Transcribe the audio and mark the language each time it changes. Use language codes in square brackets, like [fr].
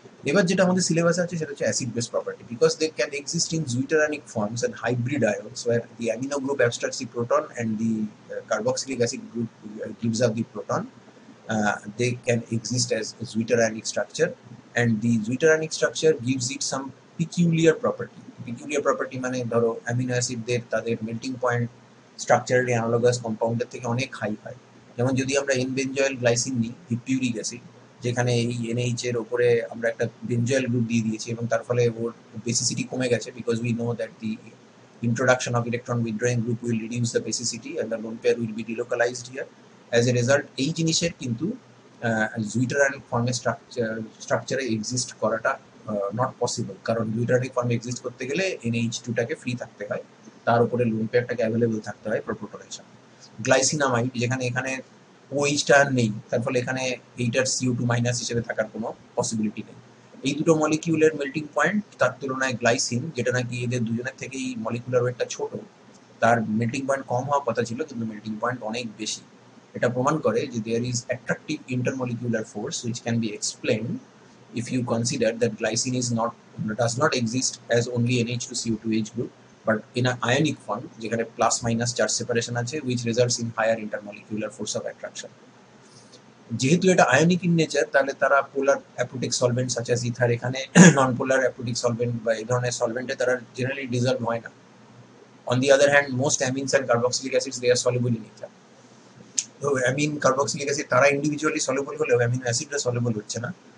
[bn] এবার যেটা আমাদের সিলেবাসে আছে সেটা হচ্ছে acid base property, [en] Because they can exist in zwitterionic forms and hybrid ions where the amino group abstracts the proton and the carboxylic acid group gives up the proton. They can exist as a zwitteranic structure, and the zwitteranic structure gives it some peculiar property. [bn] Peculiar property মানে ধরো amino অ্যাসিডদের তাদের melting point structurally analogous কম্পাউন্ডের থেকে অনেক high হয়। যেমন যদি আমরা N benzoyl glycine নিই, হিপিউরিক অ্যাসিড, যেখানে এই NH এর ওপরে আমরা একটা বেনজয়েল গ্রুপ দিয়ে দিয়েছি এবং তার ফলে ওর বেসিসিটি কমে গেছে, [en] Because we know that the introduction of electron withdrawing group will reduce the basicity and the lone pair will be delocalized here. [bn] As a result, এই জিনিসের কিন্তু জুইটারানিক ফর্মে স্ট্রাকচারে এক্সিস্ট করাটা নট পসিবল, কারণ জুইটারানিক ফর্মে এক্সিস্ট করতে গেলে NH2টাকে ফ্রি থাকতে হয়, তার উপরে লোন পেয়ারটাকে অ্যাভেলেবল থাকতে হয় ফর প্রোটনেশন। গ্লাইসিনামাইড, যেখানে এখানে OH-টা নেই, তার ফলে এখানে এইটার CO2 মাইনাস হিসেবে থাকার কোনো পসিবিলিটি নেই। এই দুটো মলিকিউলের মেল্টিং পয়েন্ট, তার তুলনায় গ্লাইসিন, যেটা নাকি এদের দুজনের থেকেই মলিকুলার ওয়েটটা ছোট, তার মেল্টিং পয়েন্ট কম হওয়ার কথা ছিল, কিন্তু মেল্টিং পয়েন্ট অনেক বেশি। এটা প্রমাণ করে যে [en] there is attractive intermolecular force which can be explained if you consider that glycine does not exist as only NH2CO2H group, but in an ionic form, [bn] যেখানে প্লাস মাইনাস চার্জ সেপারেশন আছে, [en] which results in higher intermolecular force of attraction. [bn] যেহেতু এটা ionic in nature, তাহলে তারা পোলার অ্যাপ্রোটিক solvent such as ether, এখানে নন পোলার অ্যাপ্রোটিক solvent বা এই ধরনের সলভেন্টে তারা জেনারেলি ডিজলভ হয় না। [en] On the other hand, most amines and carboxylic acids they are soluble in ether. [bn] তো অ্যামিন কার্বক্সিলিক অ্যাসিড তারা ইন্ডিভিজুয়ালি সলিবল হলেও অ্যামিনো অ্যাসিডরা সলিবল হচ্ছে না।